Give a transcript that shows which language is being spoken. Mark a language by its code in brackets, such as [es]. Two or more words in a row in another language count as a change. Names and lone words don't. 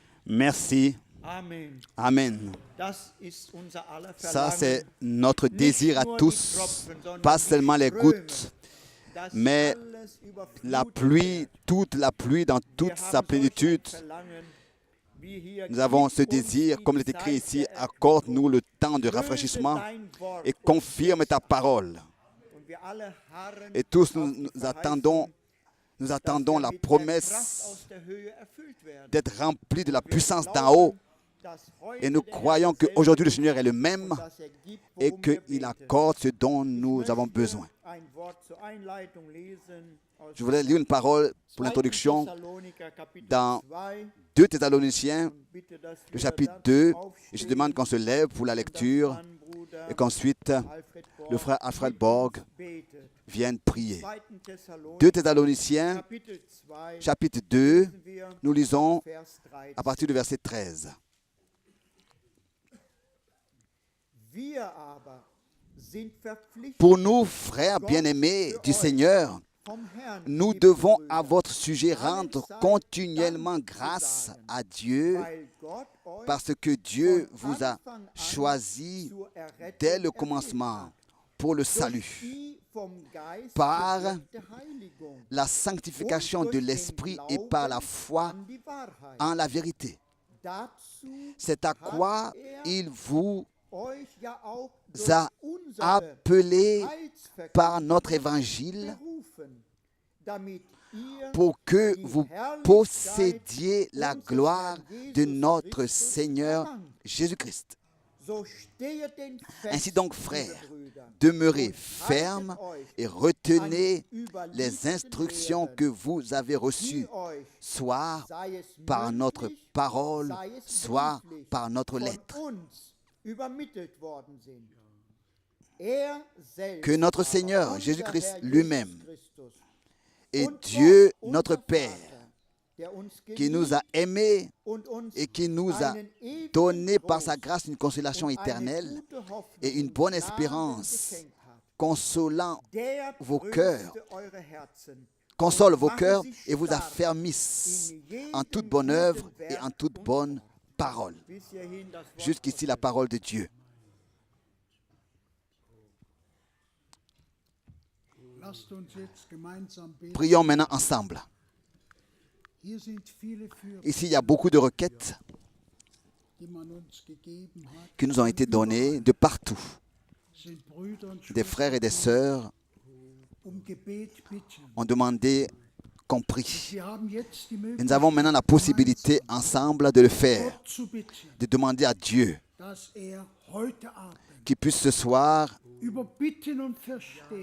[fr] Merci. Amen. Amen. [de] Das ist unser aller [fr] Ça, [de] Verlangen, [fr] c'est notre désir à tous, pas seulement les gouttes, [de] dass [fr] mais [de] alles [fr] la [de] überflutet [fr] pluie, toute la pluie dans [de] wird. [fr] toute [de] Wir [fr] sa [de] haben solch ein [fr] plénitude. [de] Verlangen, wie hier, [fr] Nous avons [de] gib [fr] ce [de] uns [fr] désir, [de] die [fr] comme il est écrit [de] Zeit [fr] ici, [de] der [fr] accorde-nous le temps de [de] Erfüllung. [fr] rafraîchissement [de] Löse dein Wort [fr] et [de] uns [fr] confirme [de] jetzt [fr] ta [de] ab. [fr] parole. [de] Und wir alle harren [fr] Et tous, [de] auf [fr] nous, [de] die [fr] nous attendons, [de] Verheißung, dass wir [fr] la [de] mit der Kraft [fr] promesse [de] aus der Höhe erfüllt werden. [fr] d'être remplis de la [de] Wir [fr] puissance d'en [de] glauben, [fr] haut. [de] dass heute [fr] Et nous [de] der Herr [fr] croyons [de] derselbe [fr] qu'aujourd'hui le [de] ist [fr] Seigneur est le même [de] und dass gibt, [fr] et [de] worum wir [fr] qu'il [de] beten. [fr] accorde ce dont nous [de] Ich [fr] avons [de] möchte [fr] besoin. [de] ein Wort zur Einleitung lesen aus [fr] Je voudrais lire une parole pour [de] 2. [fr] l'introduction [de] Thessaloniker, Kapitel [fr] dans [de] 2, [fr] 2 Thessaloniciens, [de] und bitte, dass [fr] le [de] wir [fr] chapitre [de] dazu [fr] 2. Et je [de] aufstehen [fr] demande qu'on se lève pour la [de] und dass [fr] lecture [de] dann Bruder [fr] et qu'ensuite [de] Alfred [fr] le frère [de] Borg [fr] Alfred [de] mit [fr] Borg [de] uns betet. [fr] vienne prier. [de] 2. Thessaloniker, [fr] 2 Thessaloniciens, [de] Kapitel 2, [fr] chapitre 2, [de] lesen wir [fr] nous lisons [de] Vers 13. [fr] à partir du verset 13. [de] Wir aber sind verpflichtet, [fr] Pour nous, frères bien-aimés du Seigneur, [de] vom Herrn, [fr] nous [de] liebe [fr] devons [de] Brüder, [fr] à votre sujet rendre continuellement grâce à Dieu [de] weil Gott euch [fr] parce que Dieu [de] von [fr] vous a [de] Anfang an [fr] choisi [de] zur Errettung [fr] dès le [de] erwählt [fr] commencement [de] hat, [fr] pour le [de] durch [fr] salut, [de] die vom Geist [fr] par [de] bewirkte Heiligung [fr] la sanctification [de] und [fr] de [de] durch den [fr] l'Esprit et par la [de] Glauben [fr] foi [de] an die Wahrheit. [fr] en la vérité. [de] Dazu [fr] C'est à quoi [de] hat [fr] il vous [de] euch ja auch durch [fr] a [de] unsere [fr] appelé [de] Heilsverkündigung [fr] par notre évangile [de] berufen, damit ihr [fr] pour que [de] die [fr] vous [de] Herrlichkeit [fr] possédiez la [de] unseres [fr] gloire [de] Herrn [fr] de [de] Jesus [fr] notre [de] Christus [fr] Seigneur [de] erlangt. [fr] Jésus-Christ. [de] So stehet denn fest, [fr] Ainsi donc, [de] liebe [fr] frères, [de] Brüder, [fr] demeurez [de] und [fr] fermes [de] haltet euch [fr] et retenez [de] an die [fr] les [de] überlieferten [fr] instructions [de] Lehren, [fr] que vous avez [de] die [fr] reçues, [de] euch, [fr] soit [de] sei es [fr] par notre [de] mündlich, [fr] parole, [de] sei es [fr] soit [de] brieflich, [fr] par notre [de] von [fr] lettre. [de] uns übermittelt worden sind. Er selbst [fr] Que notre [de] aber, [fr] Seigneur [de] unser [fr] Jésus-Christ [de] Herr Jesus [fr] lui-même [de] Christus, [fr] et [de] und [fr] Dieu [de] Gott, [fr] notre [de] unser [fr] Père, [de] Vater, der uns [fr] qui nous [de] geliebt [fr] a aimés [de] und uns [fr] et qui nous a [de] einen ewigen [fr] donné par sa [de] Trost [fr] grâce une consolation [de] und eine [fr] éternelle [de] gute Hoffnung [fr] et une [de] und [fr] bonne [de] Gnaden [fr] espérance, [de] geschenkt hat. [fr] consolant [de] Der [fr] vos [de] tröste [fr] cœurs, [de] eure Herzen [fr] console [de] und [fr] vos [de] mache [fr] cœurs [de] sie [fr] et vous [de] stark [fr] affermisse [de] in jedem [fr] en toute bonne œuvre [de] guten [fr] et en [de] Werk [fr] toute [de] und [fr] bonne [de] Wort. [fr] parole. [de] Bis hierhin das Wort [fr] Jusqu'ici la [de] Gottes. [fr] parole de Dieu. [de] Lasst uns jetzt gemeinsam beten. [fr] Prions maintenant ensemble. [de] Hier sind viele Fürbitte, [fr] Ici, il y a beaucoup de requêtes [de] die man uns gegeben hat. [fr] qui nous ont été données de partout. [de] Sind Brüder und [fr] Des frères et des sœurs [de] Gebet bitten. [fr] ont demandé qu'on prie. [de] Wir haben jetzt die [fr] Et [de] Möglichkeit, [fr] nous avons maintenant la possibilité ensemble de le faire, [de] Gott zu bitten, [fr] de demander à Dieu [de] dass heute Abend [fr] qu'il puisse ce soir [de] über Bitten und Verstehen